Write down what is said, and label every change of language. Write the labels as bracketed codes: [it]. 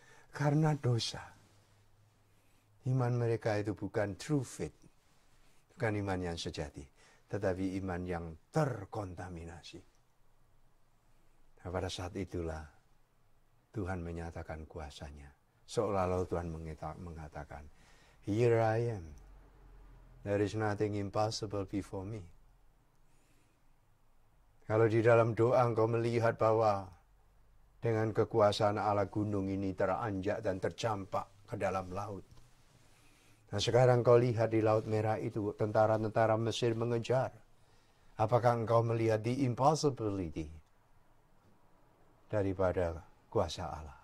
[id] Karena dosa. Iman mereka itu bukan [en] true faith. [id] Bukan iman yang sejati, tetapi iman yang terkontaminasi. Nah, pada saat itulah Tuhan menyatakan kuasanya. Seolah-olah Tuhan mengatakan, [en] here I am. There is nothing impossible before me. [id] Kalau di dalam doa engkau melihat bahwa dengan kekuasaan Allah gunung ini teranjak dan tercampak ke dalam laut. Nah, sekarang kau lihat di Laut Merah itu tentara-tentara Mesir mengejar. Apakah engkau melihat [en] the impossibility [id] daripada kuasa Allah?